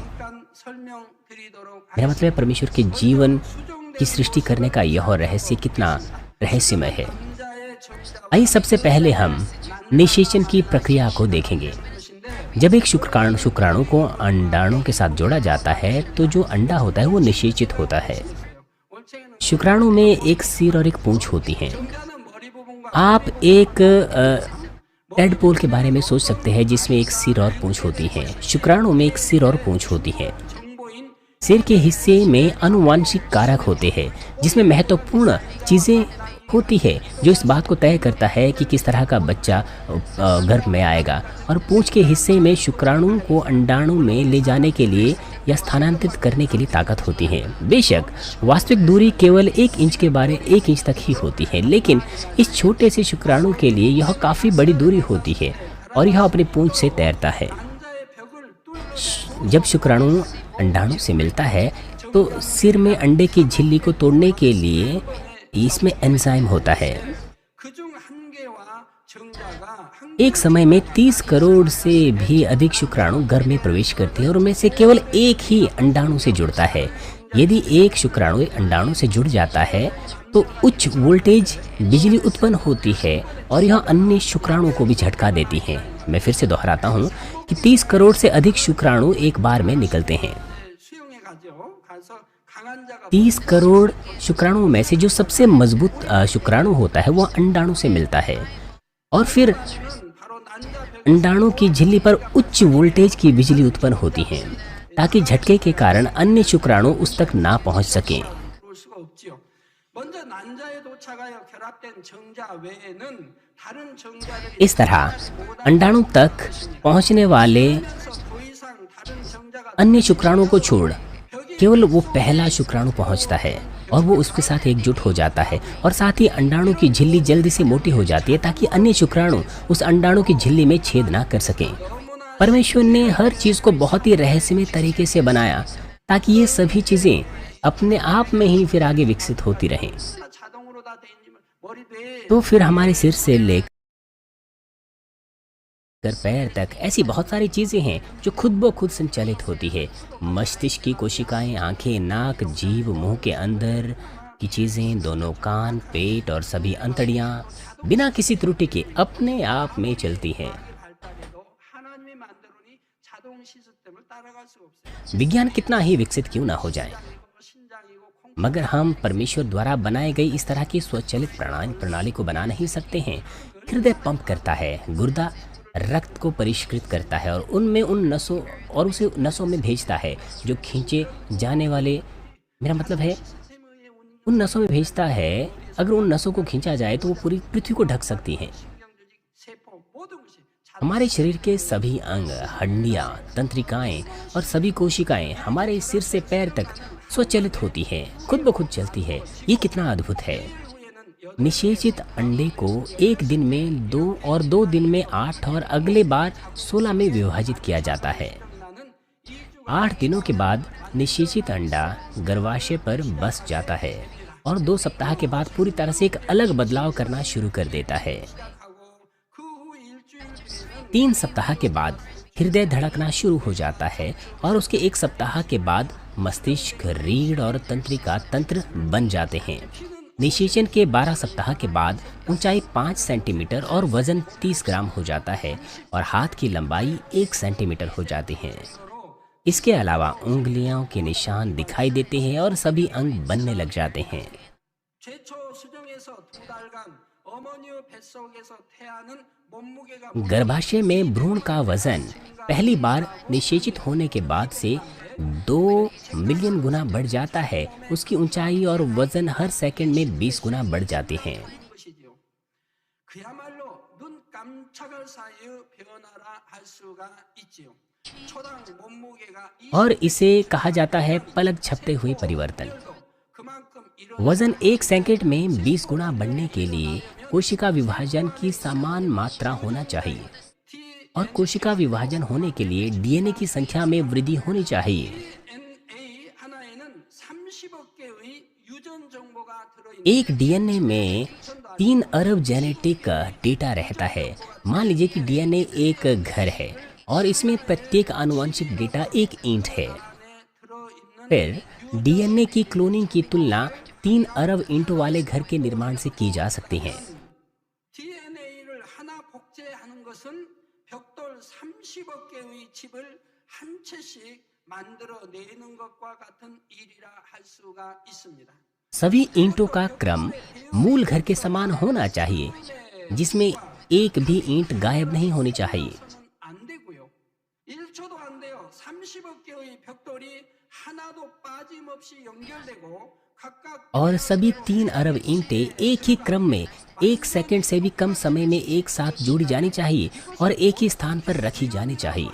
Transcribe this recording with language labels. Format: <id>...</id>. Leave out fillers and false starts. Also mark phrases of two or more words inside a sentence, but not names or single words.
<ko>어떤 설명 드리도록</ko> <hi>मेरा मतलब है परमेश्वर के जीवन की सृष्टि करने का यह रहस्य कितना रहस्यमय है।</hi> <ko>남자의 정자</ko> <hi>आइए सबसे पहले हम निषेचन की प्रक्रिया को देखेंगे।</hi> <ko>것인데</ko> <hi>जब एक शुक्राणु को अंडाणु के साथ जोड़ा जाता है तो जो अंडा होता है वो निषेचित होता है।</hi> <ko>원체는</ko> <hi>शुक्राणु में एक सिर और एक पूंछ होती हैं।</hi> <ko>정자는 머리 부분과</ko> <hi>आप एक टेडपोल के बारे में सोच सकते हैं जिसमें एक सिर और पूंछ होती है। शुक्राणु में एक सिर और पूंछ होती है। सिर के हिस्से में आनुवांशिक कारक होते हैं जिसमें महत्वपूर्ण चीज़ें होती है जो इस बात को तय करता है कि किस तरह का बच्चा गर्भ में आएगा। और पूंछ के हिस्से में शुक्राणु को अंडाणु में ले जाने के लिए या स्थानांतरित करने के लिए ताकत होती है। बेशक वास्तविक दूरी केवल 1 इंच तक ही होती है, लेकिन इस छोटे से शुक्राणु के लिए यह काफ़ी बड़ी दूरी होती है और यह अपनी पूंछ से तैरता है।</hi> <ko>난자의 벽을 뚫고</ko> <hi>जब शुक्राणु अंडाणु से मिलता है तो सिर में अंडे की झिल्ली को तोड़ने के लिए इसमें एंजाइम होता है।</hi> <ko>그중 한 개와 정자가 한</ko> <hi>एक समय में 30 करोड़ से भी अधिक शुक्राणु गर्भ में प्रवेश करते हैं और उनमें से केवल एक ही अंडाणु से जुड़ता है। यदि एक शुक्राणु अंडाणु से जुड़ जाता है तो उच्च वोल्टेज बिजली उत्पन्न होती है और यह अन्य शुक्राणु को भी झटका देती है। मैं फिर से दोहराता हूँ कि 30 करोड़ से अधिक शुक्राणु एक बार में निकलते हैं।</hi> <ko>수용해 가죠. 가서 강한 자가</ko> <hi>30 करोड़ शुक्राणुओं में से जो सबसे मजबूत शुक्राणु होता है वह अंडाणु से मिलता है और फिर</hi> <ko>바로 난자 벽</ko> <hi>अंडाणु की झिल्ली पर उच्च वोल्टेज की बिजली उत्पन्न होती है ताकि झटके के कारण अन्य शुक्राणु उस तक ना पहुंच सकें।</hi> <ko>볼 수가 없지요. 먼저 난자에 도착하여 결합된 정자 외에는 다른 정자들이</ko> <hi>इस तरह अंडाणु तक पहुंचने वाले</hi> <ko>더 이상 다른 정자가</ko> <hi>अन्य शुक्राणु को छोड़ केवल वो पहला शुक्राणु पहुंचता है और वो उसके साथ एकजुट हो जाता है और साथ ही अंडाणु की झिल्ली जल्दी से मोटी हो जाती है ताकि अन्य शुक्राणु उस अंडाणु की झिल्ली में छेद ना कर सकें। परमेश्वर ने हर चीज़ को बहुत ही रहस्यमय तरीके से बनाया ताकि ये सभी चीज़ें अपने आप में ही फिर आगे विकसित होती रहें।</hi> <ko>자동으로 다 돼 있지만 머리도</ko> <hi>तो फिर हमारे सिर से लेकर पैर तक ऐसी बहुत सारी चीजें हैं जो खुद ब खुद संचालित होती है। मस्तिष्क की कोशिकाएं, आंखें, नाक, जीभ, मुंह के अंदर की चीजें, दोनों कान, पेट और सभी अंतड़ियां बिना किसी त्रुटि के अपने आप में चलती हैं।</hi> <ko>발달해도 하나님이 만들어니 자동 시스템을 따라갈 수가 없어요.</ko> <hi>विज्ञान कितना ही विकसित क्यों ना हो जाए,</hi> <ko>신장이고 콩</ko> <hi>मगर हम परमेश्वर द्वारा बनाई गई इस तरह की स्वचालित प्रणाली को बना नहीं सकते हैं। हृदय पंप करता है, गुर्दा रक्त को परिष्कृत करता है और उनमें उन नसों और उसे नसों में भेजता है जो खींचे जाने वाले, मेरा मतलब है</hi> <ko>시스템의 운영</ko> <hi>उन नसों में भेजता है। अगर उन नसों को खींचा जाए तो वो पूरी पृथ्वी को ढक सकती हैं।</hi> <ko>신경조직 세포 모든 것이 자동</ko> <hi>हमारे शरीर के सभी अंग, हड्डियाँ, तंत्रिकाएं और सभी कोशिकाएं हमारे सिर से पैर तक स्वचालित होती हैं, खुद ब खुद चलती है। ये कितना अद्भुत है।</hi> <ko>후에는</ko> <hi>निषेचित अंडे को एक दिन में 2 और 2 दिन में 8 और अगले बार 16 में विभाजित किया जाता है।</hi> <ko>여덟</ko> <hi>8 दिनों के बाद निषेचित अंडा गर्भाशय पर बस जाता है और 2 सप्ताह के बाद पूरी तरह से एक अलग बदलाव करना शुरू कर देता है।</hi> <ko>하고 그 후 일주일 뒤에는</ko> <hi>3 सप्ताह के बाद हृदय धड़कना शुरू हो जाता है और उसके 1 सप्ताह के बाद मस्तिष्क, रीढ़ और तंत्रिका तंत्र बन जाते हैं। निषेचन के 12 सप्ताह के बाद ऊंचाई 5 सेंटीमीटर और वजन 30 ग्राम हो जाता है और हाथ की लंबाई 1 सेंटीमीटर हो जाती है। इसके अलावा उंगलियों के निशान दिखाई देते हैं और सभी अंग बनने लग जाते हैं।</hi> <ko>최초 수정에서 2달간 어머니의 뱃속에서 태아는 몸무게가</ko> <hi>गर्भाशय में भ्रूण का वजन पहली बार निषेचित होने के बाद से 2 मिलियन गुना बढ़ जाता है। उसकी ऊंचाई और वजन हर सेकंड में 20 गुना बढ़ जाते हैं।</hi> <ko>것이지요. 그야말로 눈 깜짝할 사이의 변화라 할 수가 있지요. 초당 몸무게가</ko> <hi>और इसे कहा जाता है पलक झपते हुए परिवर्तन।</hi> <ko>20도 그만큼 이런</ko> <hi>वजन 1 सेकंड में 20 गुना बढ़ने के लिए कोशिका विभाजन की समान मात्रा होना चाहिए और कोशिका विभाजन होने के लिए डीएनए की संख्या में वृद्धि होनी चाहिए।</hi> <ko>DNA 하나에는 30억 개의 유전 정보가 들어있는</ko> <hi>एक डीएनए में 3 अरब</hi> <en>genetic data</en> <hi>रहता है। मान लीजिए कि डीएनए एक घर है और इसमें प्रत्येक आनुवंशिक डेटा एक ईंट है।</hi> <ko>안에 들어있는</ko> <hi>फिर डीएनए की क्लोनिंग की तुलना 3 अरब ईंटों वाले घर के निर्माण से की जा सकती है।</hi> <ko>DNA를 하나 복제하는 것은 벽돌 30억 개의 집을 한 채씩 만들어내는 것과 같은 일이라 할 수가 있습니다.</ko> <hi>सभी ईंटों का क्रम मूल घर के समान होना चाहिए जिसमें एक भी ईंट गायब नहीं होनी चाहिए।</hi> <ko>안 되고요. 1초도 안 돼요. 30억 개의 벽돌이 하나도 연결되고 각각</ko> <hi>और सभी 3 अरब ईंटें एक ही क्रम में 1 सेकंड से भी कम समय में एक साथ जोड़ी जानी चाहिए और एक ही स्थान पर रखी जानी चाहिए।</hi>